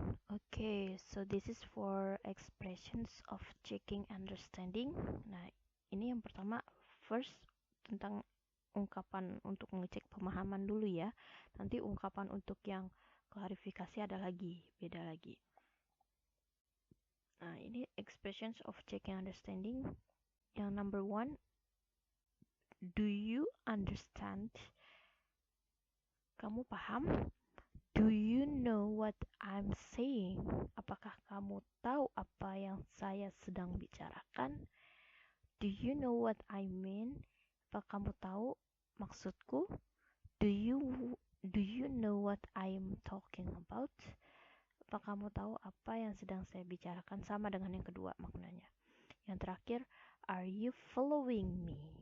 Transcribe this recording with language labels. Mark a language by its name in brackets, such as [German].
[English] Okay, so this is for expressions of checking understanding. [Indonesian] Nah, ini yang pertama, first tentang ungkapan untuk mengecek pemahaman dulu ya. Nanti ungkapan untuk yang klarifikasi ada lagi, beda lagi. Nah, ini [English] expressions of checking understanding. Yang number 1, do you understand? [Indonesian] Kamu paham? [English] Do you know what I'm saying? [Indonesian] Apakah kamu tahu apa yang saya sedang bicarakan? [English] Do you know what I mean? [Indonesian] Apa kamu tahu maksudku? [English] Do you know what I'm talking about? [Indonesian] Apa kamu tahu apa yang sedang saya bicarakan? Sama dengan yang kedua maknanya. Yang terakhir, [English] are you following me?